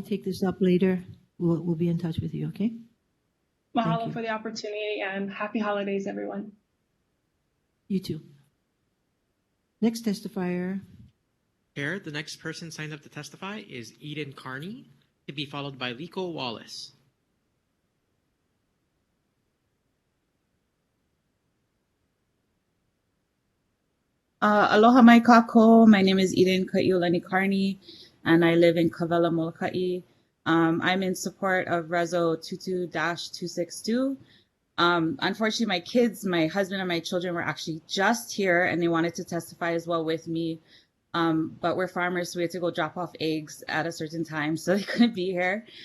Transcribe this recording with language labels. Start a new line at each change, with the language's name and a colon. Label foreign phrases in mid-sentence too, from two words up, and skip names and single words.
English: take this up later, we'll be in touch with you, okay? Mahalo for the opportunity and happy holidays, everyone. You too. Next testifier. Chair, the next person signed up to testify is Eden Carney, to be followed by Liko Wallace.
Hawaiian: Aloha mai kako.
English: My name is Eden Kaiulani Carney, and I live in Kawela, Molokai. I'm in support of Reso 22-262. Unfortunately, my kids, my husband, and my children were actually just here, and they wanted to testify as well with me. But we're farmers, so we had to go drop off eggs at a certain time, so they couldn't be here.